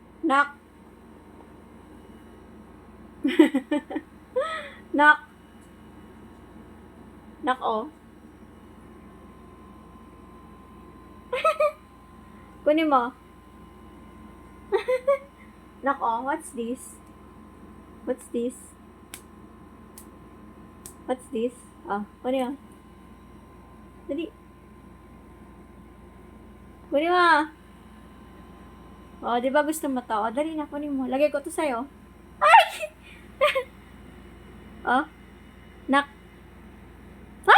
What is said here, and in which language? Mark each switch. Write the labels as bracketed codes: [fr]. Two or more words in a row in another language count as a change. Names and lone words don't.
[tl] Nak. Nak. Nak, oh. Kunin mo. Nak, [en] oh. What's this? What's this? What's this? [tl] Oh, kunin mo. Dali. Kunin mo. Oh, di ba gusto mo to? Oh, dali na, kunin mo. Lagay ko to sa'yo. Ay! Oh. Nak. Ay!